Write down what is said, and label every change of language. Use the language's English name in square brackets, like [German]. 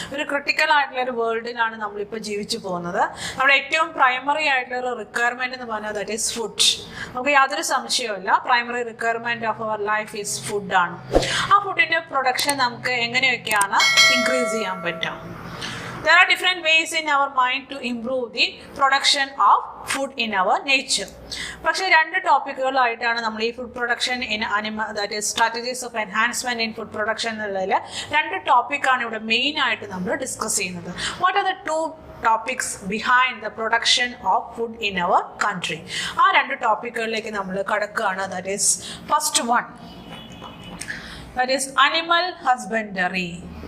[Malayalam] ഒരു ക്രിട്ടിക്കൽ ആയിട്ടുള്ള ഒരു വേൾഡിലാണ് നമ്മളിപ്പോൾ ജീവിച്ചു പോകുന്നത്. നമ്മുടെ ഏറ്റവും പ്രൈമറി ആയിട്ടുള്ള ഒരു റിക്വയർമെന്റ് എന്ന് പറഞ്ഞാൽ [English] That is food. [Malayalam] നമുക്ക് യാതൊരു സംശയവുമില്ല, [English] primary requirement of our life is [Malayalam] ഫുഡാണ്. ആ ഫുഡിന്റെ പ്രൊഡക്ഷൻ നമുക്ക് എങ്ങനെയൊക്കെയാണ് ഇൻക്രീസ് ചെയ്യാൻ പറ്റുക? [English] There are different ways in our mind to improve the production of food in our nature. [Malayalam] പക്ഷേ രണ്ട് ടോപ്പിക്കുകളായിട്ടാണ് നമ്മൾ ഈ [English] food production in animal, that is strategies of enhancement in food production [Malayalam] എന്നുള്ളതിൽ രണ്ട് ടോപ്പിക്കാണ് ഇവിടെ മെയിൻ ആയിട്ട് നമ്മൾ ഡിസ്കസ് ചെയ്യുന്നത്. [English] What are the two topics behind the production of food in our country? [Malayalam] ആ രണ്ട് ടോപ്പിക്കുകളിലേക്ക് നമ്മൾ കടക്കുകയാണ്. [English] That is first one, that is animal husbandry.